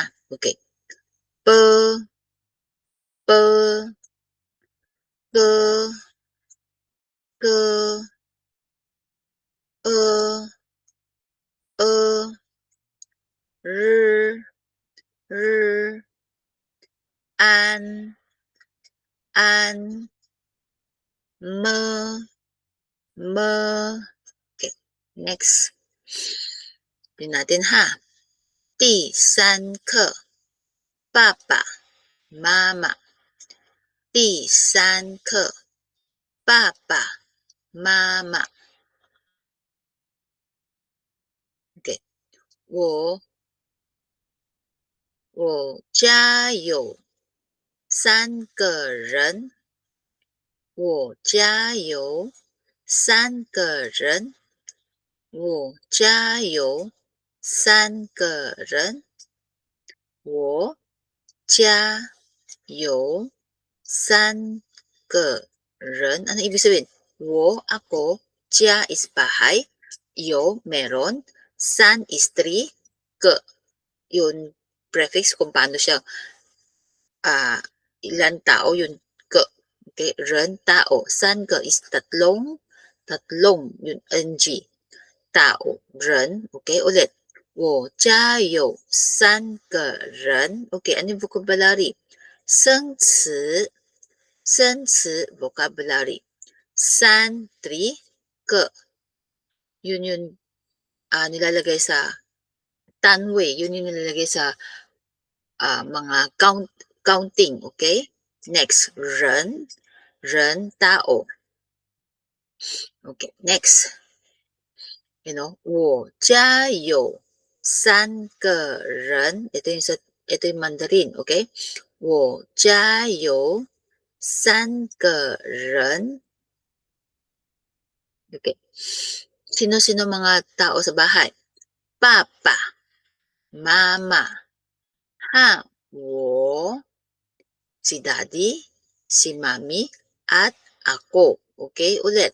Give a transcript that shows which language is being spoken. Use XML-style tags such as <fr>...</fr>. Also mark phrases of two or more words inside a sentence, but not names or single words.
<tl>Okay. P, P, K, K, E, E, R, R, An, An, M, M. Okay, next. Yun natin ha.</tl> <zh>第三课, 爸爸妈妈. 第三课, 爸爸妈妈. Okay. 我家有3个人. 我家有3个人. 我家有3个人. 我家有3个人.</zh> <tl>Ano ibig sabihin? Ako, jia is bahay, yo, meron, san is 3, ke, yun prefix kung paano siya, ilan tao yun, ke. Okay, ren, tao. San ke is tatlong, yun, ng. Tao, ren. Okay, ulit.</tl> <zh>我家有3个人.</zh> <tl>Okay, ano yung vocabulary?</tl> <zh>生词 vocabulary. 3, 3, ke.</zh> <tl>Yun yung nilalagay sa tanway. Yun yung nilalagay sa mga counting. Okay? Next, ren, tao. Okay, next.</tl> <zh>我家有3个人.</zh> <tl>Ito yung Mandarin, okay?</tl> <zh>我家有3个人.</zh> <tl>Okay. Sino-sino mga tao sa bahay? Papa, Mama, si Daddy, si Mami, at ako. Okay, ulit.</tl>